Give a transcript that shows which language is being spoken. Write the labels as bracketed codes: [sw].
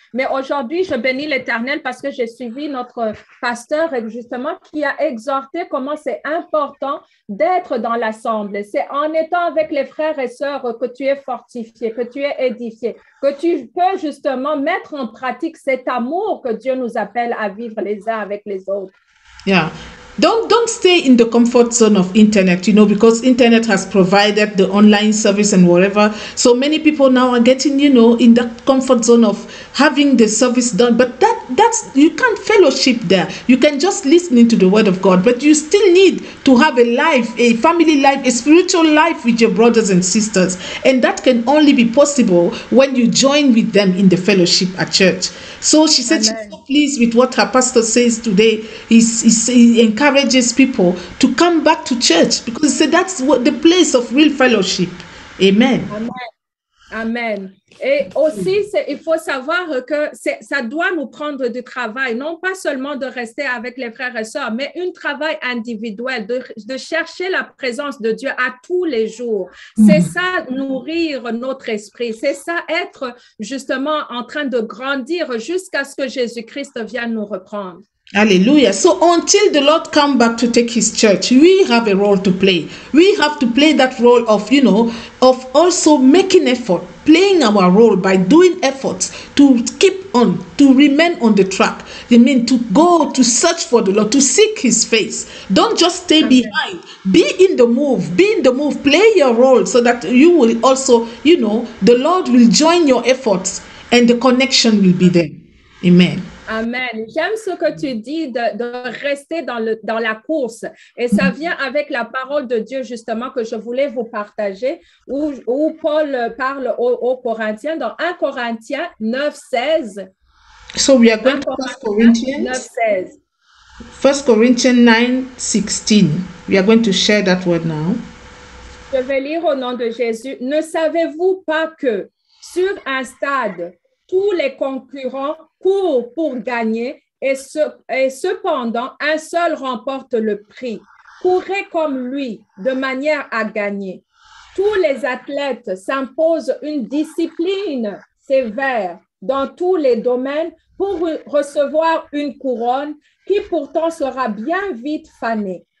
[fr] Mais aujourd'hui, je bénis l'Éternel parce que j'ai suivi notre pasteur justement qui a exhorté comment c'est important d'être dans l'assemblée. C'est en étant avec les frères et sœurs que tu es fortifié, que tu es édifié, que tu peux justement mettre en pratique cet amour que Dieu nous appelle à vivre les uns avec les autres. [en] Yeah. Don't stay in the comfort zone of internet, because internet has provided the online service and whatever. So many people now are getting, in that comfort zone of having the service done. But that's you can't fellowship there. You can just listen to the word of God, but you still need to have a life, a family life, a spiritual life with your brothers and sisters. And that can only be possible when you join with them in the fellowship at church. So she said she's so pleased with what her pastor says today. He encourages people to come back to church because he said that's what the place of real fellowship. Amen. Amen. Amen. [fr] Et aussi, il faut savoir que ça doit nous prendre du travail, non pas seulement de rester avec les frères et sœurs, mais un travail individuel, de chercher la présence de Dieu à tous les jours. C'est ça, nourrir notre esprit. C'est ça, être justement en train de grandir jusqu'à ce que Jésus-Christ vienne nous reprendre. [en] Hallelujah. So until the Lord come back to take his church, we have a role to play. We have to play that role of, of also making effort, playing our role by doing efforts to keep on, to remain on the track. I mean, to go, to search for the Lord, to seek his face. Don't just stay behind. Be in the move. Be in the move. Play your role so that you will also, the Lord will join your efforts and the connection will be there. Amen. Amen. [fr] J'aime ce que tu dis de rester dans la course. Et ça vient avec la parole de Dieu, justement, que je voulais vous partager, où Paul parle aux Corinthiens, dans 1 Corinthiens 9, 16. [en] So we are going to 1 Corinthians 9, 16. 1 Corinthians 9, 16. We are going to share that word now. [fr] Je vais lire au nom de Jésus. Ne savez-vous pas que sur un stade, tous les concurrents courent pour gagner et cependant, un seul remporte le prix. Courez comme lui de manière à gagner. Tous les athlètes s'imposent une discipline sévère dans tous les domaines pour recevoir une couronne qui pourtant sera bien vite fanée.